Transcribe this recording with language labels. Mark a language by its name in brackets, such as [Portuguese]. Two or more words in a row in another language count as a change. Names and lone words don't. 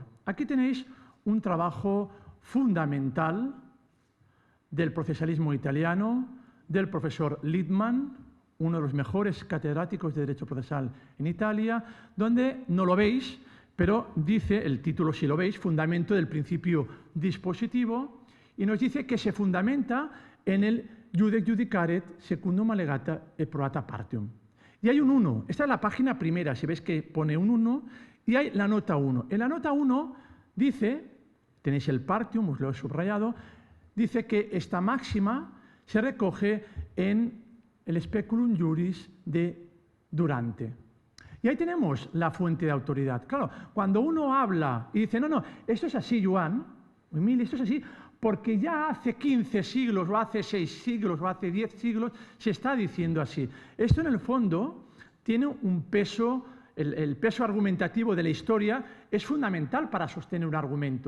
[Spanish] Aquí tenéis un trabajo fundamental del procesalismo italiano, del profesor Littmann, uno de los mejores catedráticos de Derecho Procesal en Italia, donde no lo veis, pero dice, el título si lo veis, Fundamento del principio dispositivo, y nos dice que se fundamenta en el [Latin] iudex judicaret secundum allegata et probata partium. [Spanish] Y hay un 1, esta es la página primera, si veis que pone un 1, y hay la nota 1. En la nota 1 dice, tenéis el partium, os lo he subrayado, dice que esta máxima se recoge en el speculum juris de Durante. Y ahí tenemos la fuente de autoridad. Claro, cuando uno habla y dice, no, esto es así, Joan, Emilio, esto es así, porque ya hace 15 siglos, o hace 6 siglos, o hace 10 siglos, se está diciendo así. Esto en el fondo tiene un peso, el peso argumentativo de la historia es fundamental para sostener un argumento.